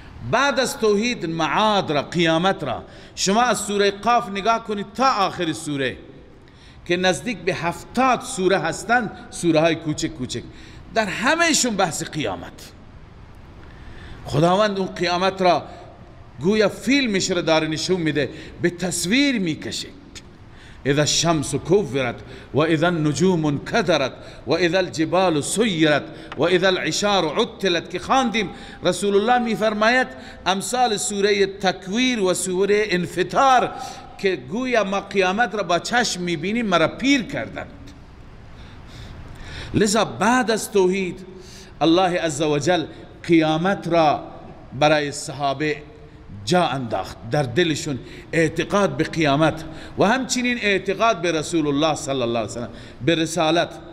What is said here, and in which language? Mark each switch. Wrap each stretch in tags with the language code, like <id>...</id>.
<fa>بعد از توحید معاد را، قیامت را. شما از سوره قاف نگاه کنید تا آخر سوره که نزدیک به 70 سوره هستند، سوره های کوچک کوچک، در همهشون بحث قیامت. خداوند اون قیامت را گویا فیلمش را داره نشون میده، به تصویر میکشه.</fa> <ar>اذا الشمس كورت و اذا النجوم انكدرت و اذا الجبال سيرت و اذا العشار عطلت</ar> <fa>که خواندیم. رسول الله میفرماید امثال سوره تکویر و سوره انفطار که گویا ما قیامت را با چشم میبینیم مرا پیر کردند. لذا بعد از توحید الله عزوجل قیامت را برای صحابه جا انداخت، در دلشون اعتقاد به قیامت و همچنین اعتقاد به رسول الله صلی الله علیه وسلم، به رسالت.</fa>